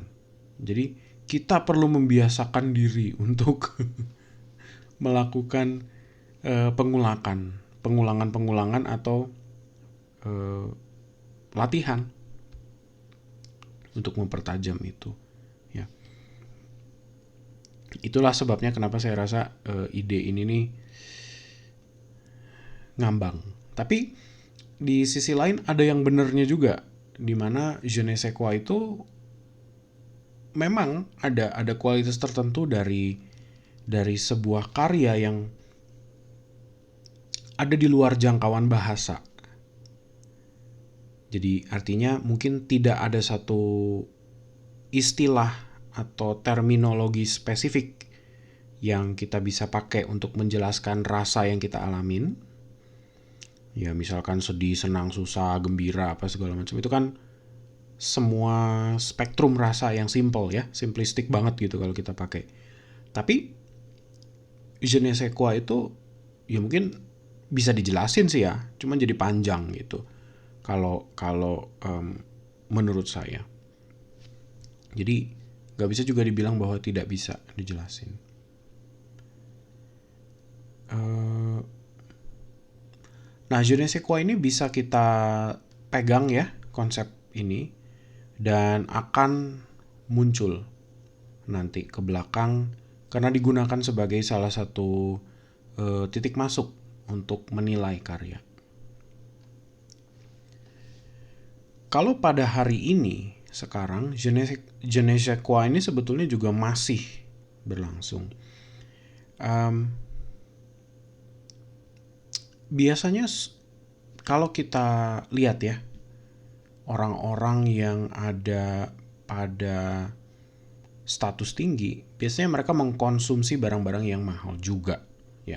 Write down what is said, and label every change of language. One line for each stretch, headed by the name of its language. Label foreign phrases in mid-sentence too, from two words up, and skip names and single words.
Indonesian: Jadi kita perlu membiasakan diri untuk melakukan pengulangan atau latihan untuk mempertajam itu. Ya, itulah sebabnya kenapa saya rasa ide ini nih ngambang. Tapi di sisi lain ada yang benernya juga, di mana
French: je ne sais quoi
Indonesian: itu memang ada kualitas tertentu dari sebuah karya yang ada di luar jangkauan bahasa. Jadi artinya mungkin tidak ada satu istilah atau terminologi spesifik yang kita bisa pakai untuk menjelaskan rasa yang kita alamin. Ya misalkan sedih, senang, susah, gembira, apa segala macam. Itu kan semua spektrum rasa yang simple ya, simplistik banget gitu kalau kita pakai. Tapi
French: je ne sais quoi
Indonesian: itu ya mungkin bisa dijelasin sih ya, cuman jadi panjang gitu. Kalau menurut saya. Jadi nggak bisa juga dibilang bahwa tidak bisa dijelasin. Nah,
French: je ne sais quoi
Indonesian: ini bisa kita pegang ya konsep ini, dan akan muncul nanti ke belakang karena digunakan sebagai salah satu titik masuk untuk menilai karya. Kalau pada hari ini sekarang
French: je ne sais quoi
Indonesian: ini sebetulnya juga masih berlangsung. Biasanya kalau kita lihat ya, orang-orang yang ada pada status tinggi, biasanya mereka mengkonsumsi barang-barang yang mahal juga ya.